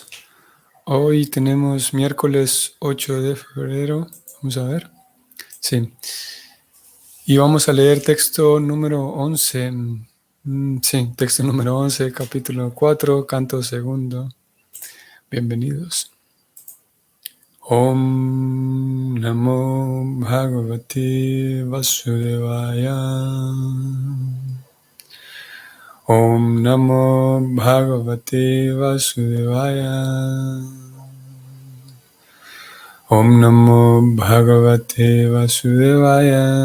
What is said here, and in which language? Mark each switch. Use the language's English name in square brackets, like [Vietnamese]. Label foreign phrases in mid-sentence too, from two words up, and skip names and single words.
[Spanish] Hoy tenemos miércoles 8 de febrero. Vamos a ver. Sí. Y vamos a leer texto número 11. Sí, texto número 11, capítulo 4, canto segundo. Bienvenidos. [Sanskrit] Om Namo Bhagavate Vasudevaya. Om Namo Bhagavate Vasudevaya. Om Namo Bhagavate Vasudevaya.